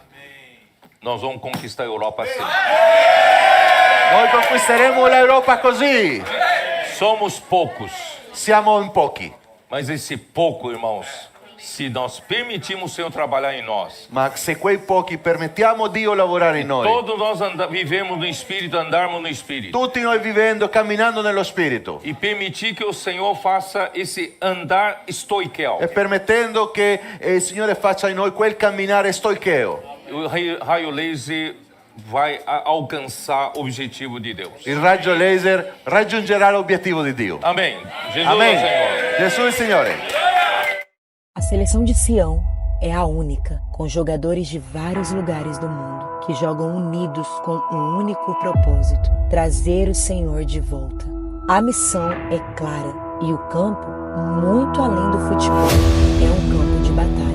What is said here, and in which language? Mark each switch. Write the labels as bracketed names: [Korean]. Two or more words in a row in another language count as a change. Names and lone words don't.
[Portuguese] Nós vamos conquistar a Europa assim. [Italian] Noi conquisteremo l'Europa così. [Portuguese] Somos poucos, [Italian] Siamo in pochi, [Portuguese] mas esse pouco, irmãos, se nós permitirmos o Senhor trabalhar em nós, [Italian] ma se quei pochi permettiamo Dio lavorare in noi, [Portuguese] todos nós vivemos no Espírito, andarmos no Espírito, [Italian] tutti noi vivendo, camminando nello Spirito, [Portuguese] e permitir que o Senhor faça esse andar estoiquel. [Italian] e permettendo che il Signore faccia in noi quel camminare stoicheo. [Portuguese] O raio laser vai alcançar o objetivo de Deus. [Italian] Il raggio laser raggiungerà l'obiettivo di Dio. [Portuguese] Amém. Jesus Amém. é o Senhor. [Italian] Gesù è il Signore. [Portuguese] A seleção de Sião é a única, com jogadores de vários lugares do mundo, que jogam unidos com um único propósito: trazer o Senhor de volta. A missão é clara e o campo, muito além do futebol, é um campo de batalha.